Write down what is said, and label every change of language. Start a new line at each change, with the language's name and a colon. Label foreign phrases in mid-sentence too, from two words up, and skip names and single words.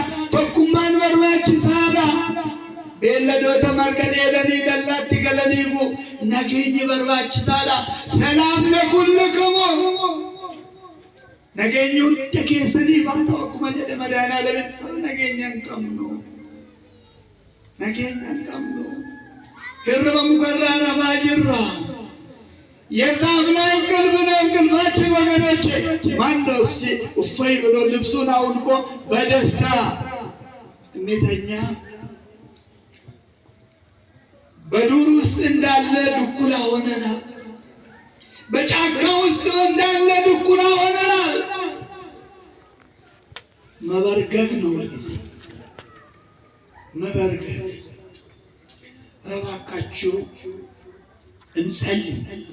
Oromo: Tokkummaan barbaachisaadha. Beelladoota marga dheedanii dallaatti galaniifu nageenyi barbaachisaadha.
Arabic: سلام لكم
Oromo: nageenyi hunda keessaniif haa ta'u akkuma jedhe madaanaalamiin har'a nageenya hin qabnu. Nageenya hin qabnu. Hirriba mukarraa rafaa jirra.
Amharic: የዛፍ ላይ እንቅልፍ ነው እንቅልፋችን ወገኖቼ። ማን ነው እስኪ እፎይ ብሎ ልብሱን አውልቆ በደስታ እሜተኛ? በዱር ውስጥ እንዳለ ድኩላ ሆነናል። በጫካ ውስጥ እንዳለ ድኩላ ሆነናል። መበርገግ ነው ሁልጊዜ መበርገግ። ኧረ እባካችሁ እንጸልይ